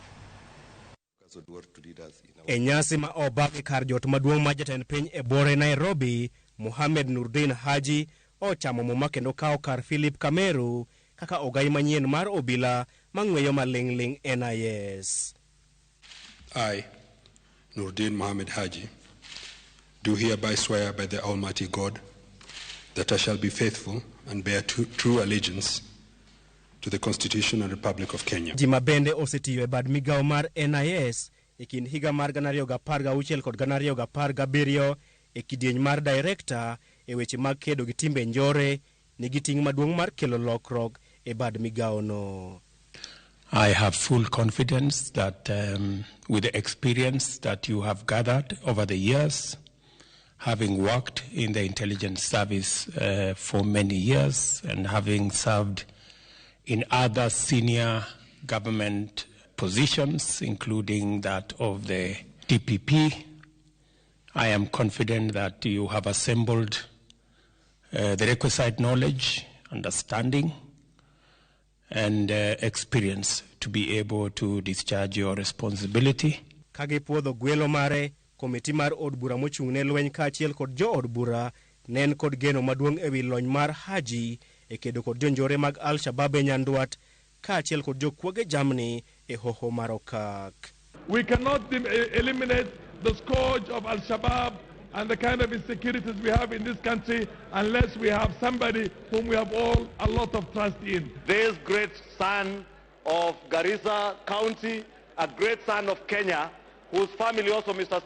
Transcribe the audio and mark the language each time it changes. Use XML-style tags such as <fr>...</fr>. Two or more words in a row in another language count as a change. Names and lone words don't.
<luo>E nyasi ma obagi kar jot maduong' ma jatend piny e bore Nairobi, Haji ochamo muma kendo kawo kar Philip Kameru kaka ogai manyien mar obila mang'weyo maling'ling NIS.</luo> <en>I, Nurdin Mohammed Haji, do hereby swear by the Almighty God that I shall be faithful and bear true allegiance to the Constitution and Republic of Kenya.</en> <luo>Jima bende osetiyo e bad migawo mar NIS e kind higa mar 2016 kod 2017 e kidieny mar director e weche mag kedo gi timbe njore nigi ting' maduong' mar kelo lokrok e bad migawo no.</luo> <en>I have full confidence that with the experience that you have gathered over the years, having worked in the intelligence service for many years and having served in other senior government positions, including that of the DPP, I am confident that you have assembled the requisite knowledge, understanding, and experience to be able to discharge your responsibility.</en> <luo>Kage puodho gwelo mare, komiti mar od bura mochung'ne lweny kaachiel kod jo od bura nen kod geno maduong' ewi lony mar Haji e kedo kod jonjore mag Shabaab e Nyanduat kaachiel kod jokuoge jamni e hoho mar okak.</luo> <en>We cannot eliminate the scourge of Shabaab and the kind of insecurities we have in this country unless we have somebody whom we have all a lot of trust in. This great son of Garissa County, a great son of Kenya, whose family also, Mr.</en>